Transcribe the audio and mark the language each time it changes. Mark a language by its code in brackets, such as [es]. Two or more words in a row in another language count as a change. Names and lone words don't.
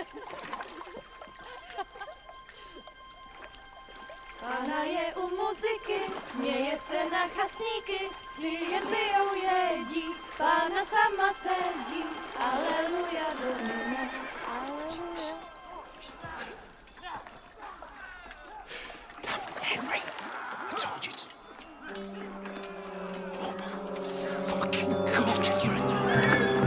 [cs] Pana je u muziky, směje se na chasníky, jen pijou jedí, Pána sama sedí, [la] aleluja domine, aleluja. [en] Henry, I told you to... Oh, fucking God, you're a dog.